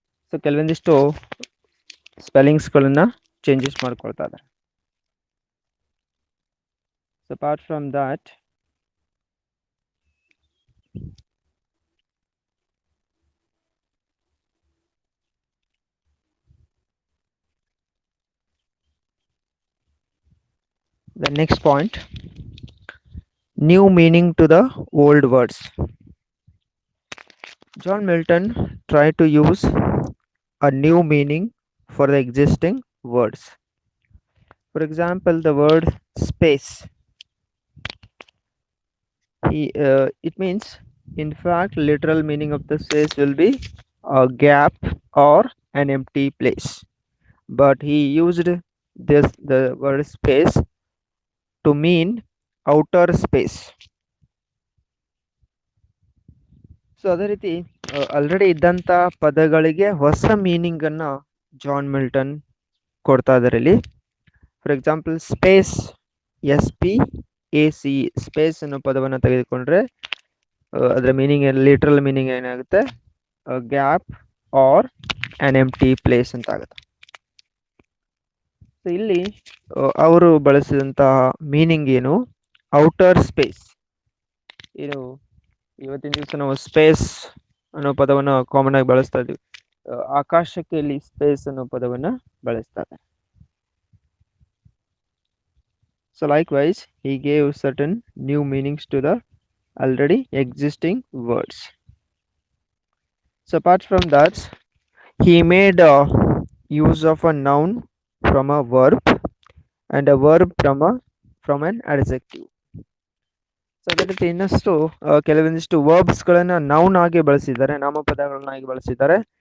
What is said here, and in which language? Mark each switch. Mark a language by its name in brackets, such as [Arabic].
[Kannada] So ಕೆಲವೊಂದಿಷ್ಟು ಸ್ಪೆಲ್ಲಿಂಗ್ಸ್ಗಳನ್ನ changes ಮಾಡ್ಕೊಳ್ತಾ ಇದ್ದಾರೆ. [English] So apart from that, the next point, new meaning to the old words. John Milton tried to use a new meaning for the existing words. For example, the word space. It means, in fact, literal meaning of the space will be a gap or an empty place. But he used the word space to mean outer space. [Kannada] So ಅದೇ ರೀತಿ already ಇದ್ದಂಥ ಪದಗಳಿಗೆ ಹೊಸ meaning ಅನ್ನ John Milton ಕೊಡ್ತಾ ಇದ್ದಾರೆ ಇಲ್ಲಿ. For example space, SPAC, space ಅನ್ನೋ ಪದವನ್ನು ತೆಗೆದುಕೊಂಡ್ರೆ ಅದರ ಮೀನಿಂಗ್ ಲಿಟ್ರಲ್ ಮೀನಿಂಗ್ ಏನಾಗುತ್ತೆ, [English] gap or an empty place [Kannada] ಅಂತ ಆಗುತ್ತೆ. ಸೊ ಇಲ್ಲಿ ಅವರು ಬಳಸಿದಂತಹ ಮೀನಿಂಗ್ ಏನು, ಔಟರ್ ಸ್ಪೇಸ್. ಏನು ಇವತ್ತಿನ ದಿವಸ ನಾವು ಸ್ಪೇಸ್ ಅನ್ನೋ ಪದವನ್ನು ಕಾಮನ್ ಆಗಿ ಬಳಸ್ತಾ ಇದ್ದೀವಿ. ಆಕಾಶಕ್ಕೆ ಇಲ್ಲಿ ಸ್ಪೇಸ್ ಅನ್ನೋ ಪದವನ್ನು ಬಳಸ್ತಾರೆ. [English] So likewise, he gave certain new meanings to the already existing words. So apart from that, he made use of a noun from a verb and a verb from an adjective. [Kannada] So ಅದೇ ರೀತಿ ಇನ್ನಷ್ಟು ಕೆಲವೊಂದಿಷ್ಟು ವರ್ಬ್ಸ್ಗಳನ್ನ noun ಆಗಿ ಬಳಸಿದ್ದಾರೆ, ನಾಮಪದಗಳನ್ನಾಗಿ ಬಳಸಿದ್ದಾರೆ.